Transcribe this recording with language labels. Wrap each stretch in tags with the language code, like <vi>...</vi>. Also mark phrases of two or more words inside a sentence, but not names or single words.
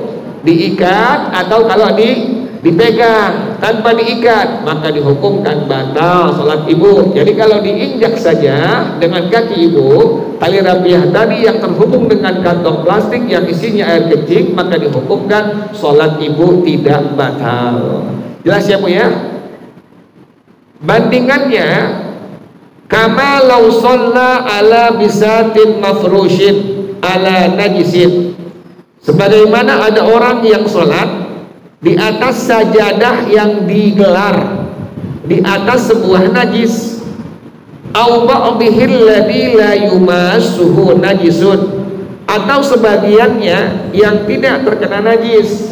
<id>Diikat atau kalau dipegang tanpa diikat, maka dihukumkan batal sholat ibu. Jadi kalau diinjak saja dengan kaki ibu, tali rapiah tadi yang terhubung dengan kantong plastik yang isinya air kencing, maka dihukumkan sholat ibu tidak batal. Jelas ya Bu ya? Bandingannya,</id> <ar>كما لو صلى على بساط مفروش على نجس.</ar> <id>Sebagaimana ada orang yang sholat di atas sajadah yang digelar di atas sebuah najis,</id> <ar>أو بعضه الذي لا يمسه نجس,</ar> <id>atau sebagiannya yang tidak terkena najis.</id>